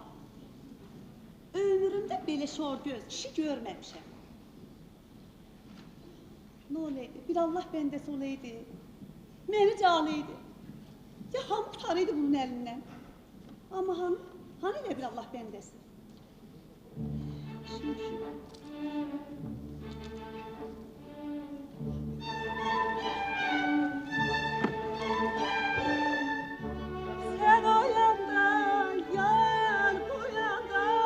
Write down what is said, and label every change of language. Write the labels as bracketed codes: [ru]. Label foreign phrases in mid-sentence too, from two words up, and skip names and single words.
[az] Ömrümdə belə şor göz kişi görməmişəm. Nə olaydı? Bir Allah bəndəsi olaydı. Məni calıydı. Ya hamı tutarıydı bunun əlindən. Amma hani elə bir Allah bəndəsi? [tr] Şimdi. Sen o yanda, yar bu yanda.